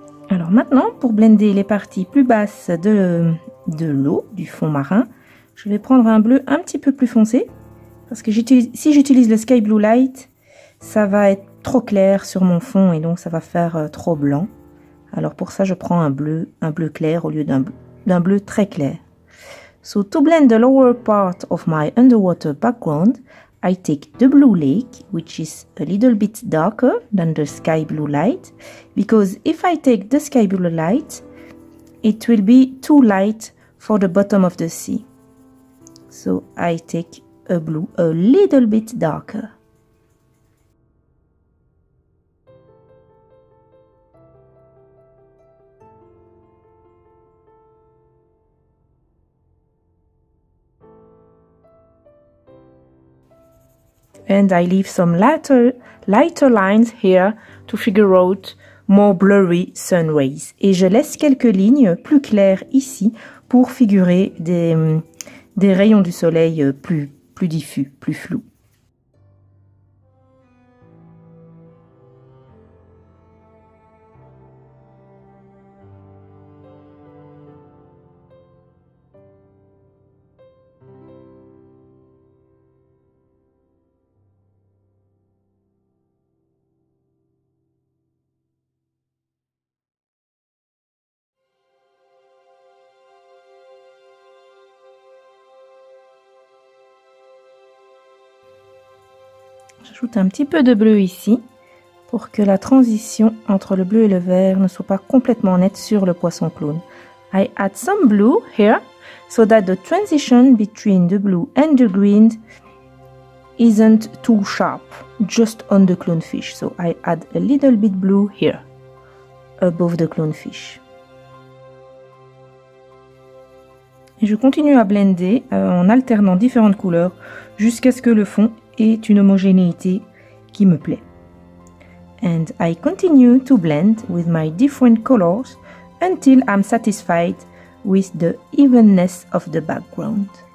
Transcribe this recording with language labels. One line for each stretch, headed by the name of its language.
French: Alors maintenant, pour blender les parties plus basses de l'eau, du fond marin, je vais prendre un bleu un petit peu plus foncé. Parce que si j'utilise le Sky Blue Light, ça va être trop clair sur mon fond et donc ça va faire trop blanc. Alors pour ça, je prends un bleu clair au lieu d'un bleu très clair.
English: So to blend the lower part of my underwater background, I take the blue lake, which is a little bit darker than the sky blue light, because if I take the sky blue light, it will be too light for the bottom of the sea. So I take a blue a little bit darker. And I leave some lighter lines here to figure out more blurry sun rays.
French: Et je laisse quelques lignes plus claires ici pour figurer des rayons du soleil plus diffus, plus flous. J'ajoute un petit peu de bleu ici pour que la transition entre le bleu et le vert ne soit pas complètement nette sur le poisson clown.
English: I add some blue here so that the transition between the blue and the green isn't too sharp, just on the clownfish. So I add a little bit blue here, above the clownfish.
French: Et je continue à blender en alternant différentes couleurs jusqu'à ce que le fond ait une homogénéité qui me plaît.
English: And I continue to blend with my different colors until I'm satisfied with the evenness of the background.